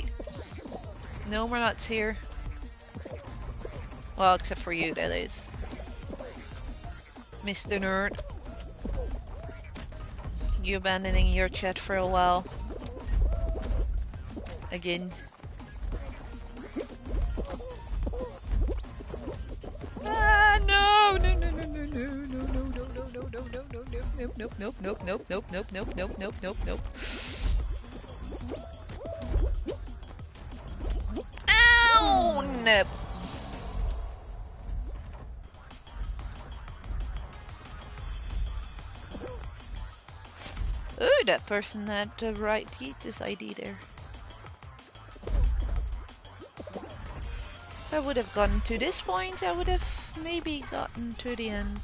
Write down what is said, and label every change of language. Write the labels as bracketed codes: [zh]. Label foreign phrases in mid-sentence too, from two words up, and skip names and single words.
[en] No more nuts here. Well, except for you, that is. Mr. Nerd. You abandoning your chat for a while. Again. Ah, no! No, no, no, no, no, no, no, no, no, no, no, no, no, nope, nope, nope, nope, nope, nope, nope, nope, nope, nope, nope, nope. Ow! Nope. Oh, that person had the right this ID there. If I would have gotten to this point, I would have maybe gotten to the end.